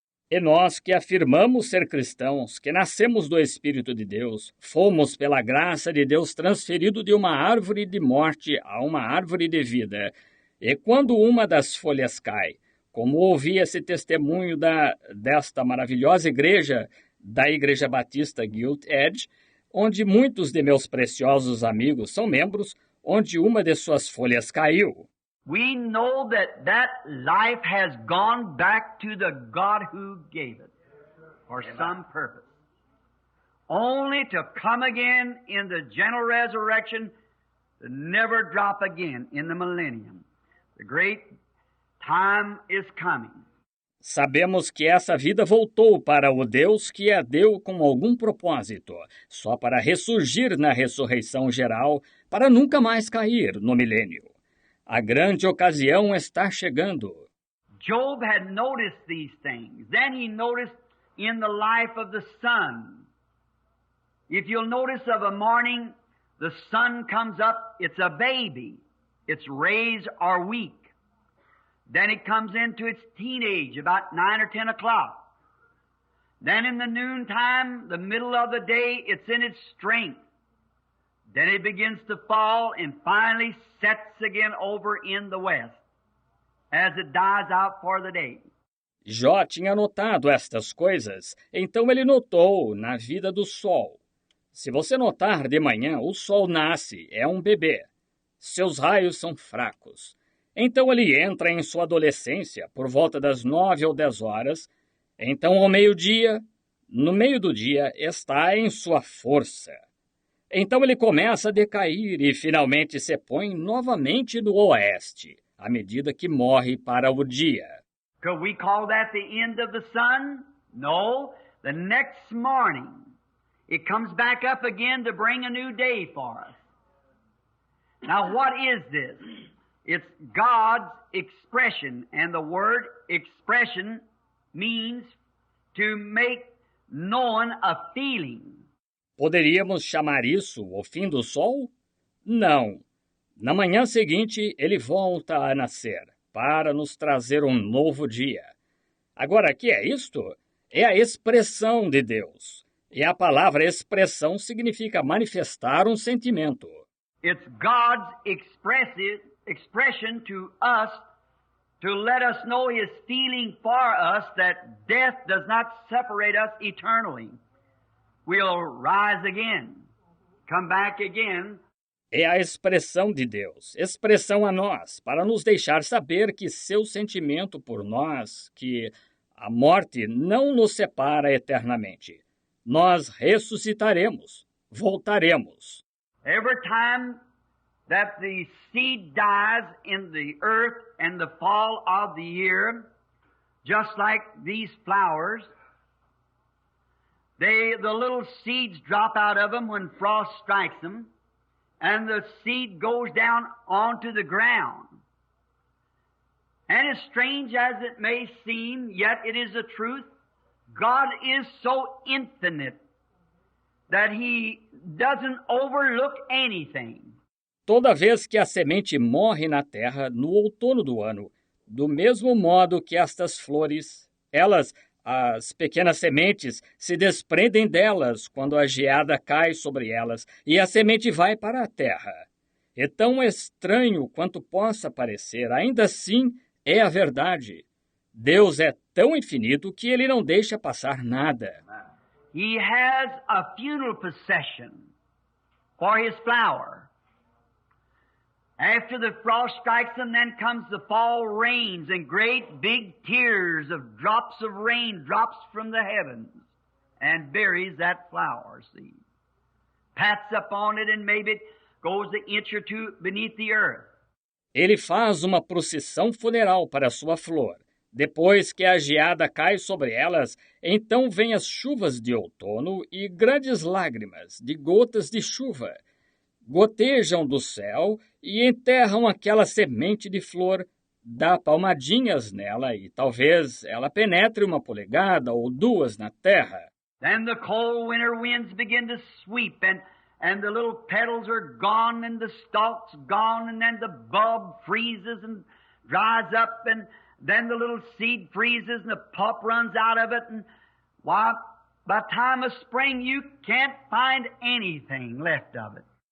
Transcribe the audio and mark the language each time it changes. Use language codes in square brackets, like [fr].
[pt] E nós que afirmamos ser cristãos, que nascemos do Espírito de Deus, fomos pela graça de Deus transferido de uma árvore de morte a uma árvore de vida. E quando uma das folhas cai, como ouvi esse testemunho desta maravilhosa igreja, da Igreja Batista Gilt Edge, onde muitos de meus preciosos amigos são membros, onde uma de suas folhas caiu. [en] We know that that life has gone back to the God who gave it for some purpose. Only to come again in the general resurrection, to never drop again in the millennium. The great time is coming. [pt] Sabemos que essa vida voltou para o Deus que a deu com algum propósito, só para ressurgir na ressurreição geral, para nunca mais cair no milênio. A grande ocasião está chegando. [en] Job had noticed these things. Then he noticed in the life of the sun. If you'll notice of a morning, the sun comes up, it's a baby. Its rays are weak. Then it comes into its teenage about 9 or 10 o'clock. Then in the noontime, the middle of the day, it's in its strength. Then it begins to fall and finally sets again over in the west as it dies out for the day. [pt] Jó tinha notado estas coisas, então ele notou na vida do sol. Se você notar de manhã, o sol nasce, é um bebê. Seus raios são fracos. Então ele entra em sua adolescência por volta das 9 ou 10 horas. Então ao meio-dia, no meio do dia, está em sua força. Então ele começa a decair e finalmente se põe novamente no oeste, à medida que morre para o dia. [en] Could we call that the end of the sun? No. The next morning, it comes back up again to bring a new day for us. Now what is this? It's God's expression, and the word expression means to make known a feeling. [pt] Poderíamos chamar isso o fim do sol? Não. Na manhã seguinte, ele volta a nascer, para nos trazer um novo dia. Agora, o que é isto? É a expressão de Deus. E a palavra expressão significa manifestar um sentimento. [en] It's God's expression to us to let us know His feeling for us that death does not separate us eternally. We'll rise again, come back again. [pt] É a expressão de Deus, expressão a nós, para nos deixar saber que seu sentimento por nós, que a morte não nos separa eternamente. Nós ressuscitaremos, voltaremos. [en] Every time that the seed dies in the earth and the fall of the year, just like these flowers, the little seeds drop out of them when frost strikes them, and the seed goes down onto the ground. And as strange as it may seem, yet it is the truth, God is so infinite that He doesn't overlook anything. [pt] Toda vez que a semente morre na terra no outono do ano, do mesmo modo que estas flores, as pequenas sementes, se desprendem delas quando a geada cai sobre elas e a semente vai para a terra. É tão estranho quanto possa parecer, ainda assim é a verdade. Deus é tão infinito que Ele não deixa passar nada. [en] He has a funeral procession for His flower. After the frost strikes them, then comes the fall rains and great big tears of drops of rain drops from the heavens and buries that flower seed. Pats up on it and maybe it goes an inch or two beneath the earth. [pt] Ele faz uma procissão funeral para sua flor. Depois que a geada cai sobre elas, então vêm as chuvas de outono e grandes lágrimas de gotas de chuva gotejam do céu e enterram aquela semente de flor, dá palmadinhas nela e talvez ela penetre 1 polegada ou 2 na terra. [en] Then the cold winter winds begin to sweep and the little petals are gone and the stalk's gone and then the bulb freezes and dries up and Then the little seed freezes and the pulp runs out of it, and why, by the time of spring you can't find anything left of it.